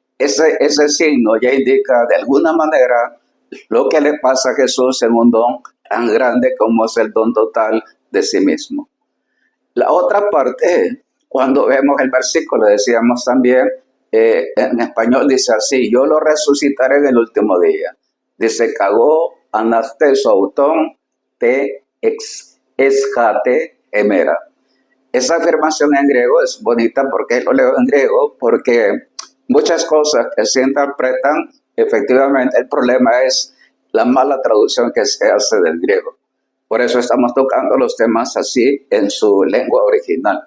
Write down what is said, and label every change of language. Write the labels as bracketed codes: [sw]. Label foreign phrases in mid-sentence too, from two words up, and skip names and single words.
[es] Ese signo ya indica de alguna manera lo que le pasa a Jesús en un don tan grande como es el don total de sí mismo. La otra parte, cuando vemos el versículo, decíamos también, en español dice así, yo lo resucitaré en el último día. [el] Dice, κἀγὼ ἀναστήσω αὐτὸν τῇ ἐσχάτῃ ἡμέρᾳ. [es] Esa afirmación en griego es bonita porque lo leo en griego, porque muchas cosas que se interpretan, efectivamente el problema es la mala traducción que se hace del griego. Por eso estamos tocando los temas así en su lengua original.